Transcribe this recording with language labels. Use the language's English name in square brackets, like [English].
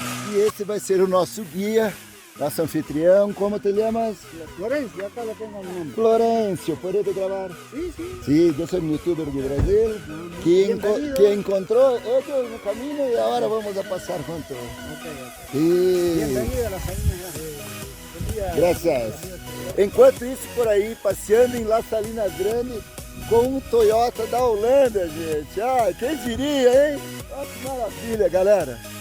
[Portuguese] E esse vai ser o nosso guia, nosso anfitrião. [Spanish] ¿Cómo te llamas? Florencia, acá lo tengo el nombre. Florencio, ¿puedes grabar? Sí, sí. Sí, yo soy un youtuber de Brasil que encontró ellos en el camino y ahora vamos a pasar juntos. Sí. Bienvenido a la Salinas Grandes. [Portuguese] Graças. Enquanto isso, por aí, passeando em Las Salinas Grandes com um Toyota da Holanda, gente. Ah, quem diria, hein? Olha que maravilha, galera.